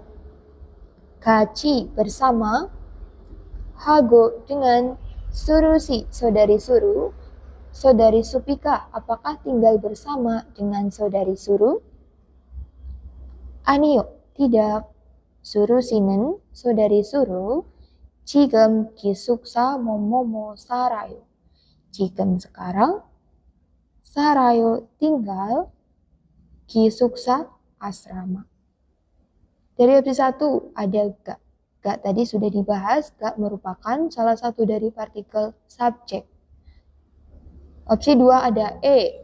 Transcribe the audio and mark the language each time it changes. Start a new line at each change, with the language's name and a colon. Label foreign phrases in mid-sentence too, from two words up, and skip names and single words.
Indonesian: Kachi bersama, Hago dengan, Surusi saudari Suru. Saudari Supika apakah tinggal bersama dengan saudari Suru? Anio tidak. Surusi는 saudari Suru.
Korean: 지금 기숙사 뭐뭐뭐 살아요.
Indonesian: 지금 sekarang. 살아요 tinggal. 기숙사 asrama. Dari opsi 1 ada ga. Ga tadi sudah dibahas, ga merupakan salah satu dari partikel subjek. Opsi 2 ada E.